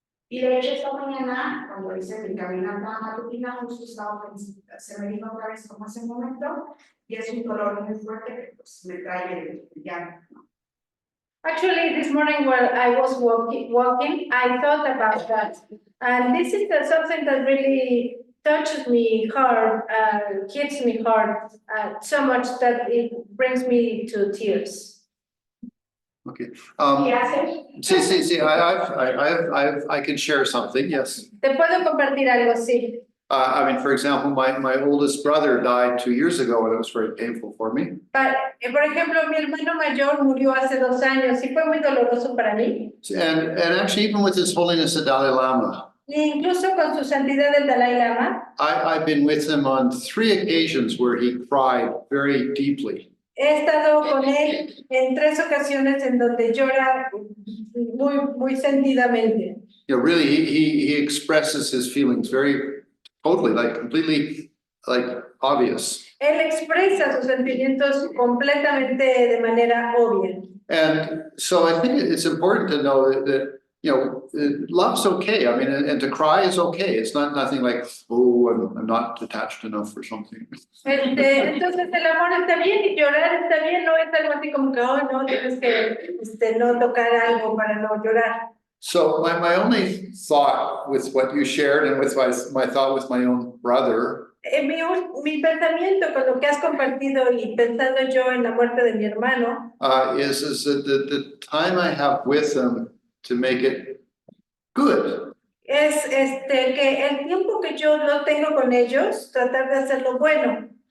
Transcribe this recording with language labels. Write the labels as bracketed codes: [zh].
[es] Y de hecho esta mañana, cuando hice mi caminata matutina, justo se me vino otra vez como ese momento, y es un dolor muy fuerte que pues me trae el llanto. [en] Actually, this morning while I was walking, I thought about that. And this is something that really touches me hard, hits me hard, so much that it brings me to tears. Okay. [es] ¿Qué haces? Sí. [en] I can share something. Yes. [es] Te puedo compartir algo, sí. [en] I mean, for example, my oldest brother died 2 years ago, and it was very painful for me. [es] Por ejemplo, mi hermano mayor murió hace 2 años y fue muy doloroso para mí. [en] And actually, even with His Holiness the Dalai Lama, [es] Y incluso con su santidad el Dalai Lama, [en] I've been with him on 3 occasions where he cried very deeply. [es] he estado con él en 3 ocasiones en donde llora muy sentidamente. [en] You know, really, he expresses his feelings very totally, like completely, like obvious. [es] Él expresa sus sentimientos completamente de manera obvia. [en] And so I think it's important to know that you know, love's okay. I mean, and to cry is okay. It's nothing like, oh, I'm not attached enough or something. [es] Entonces el amor está bien y llorar está bien, no es algo así como que, oh, no, tienes que no tocar algo para no llorar. [en] So my only thought with what you shared and with my thought with my own brother. [es] Mi pensamiento con lo que has compartido y pensando yo en la muerte de mi hermano. [en] Is that the time I have with him to make it good. [es] Es que el tiempo que yo no tengo con ellos, tratar de hacerlo bueno.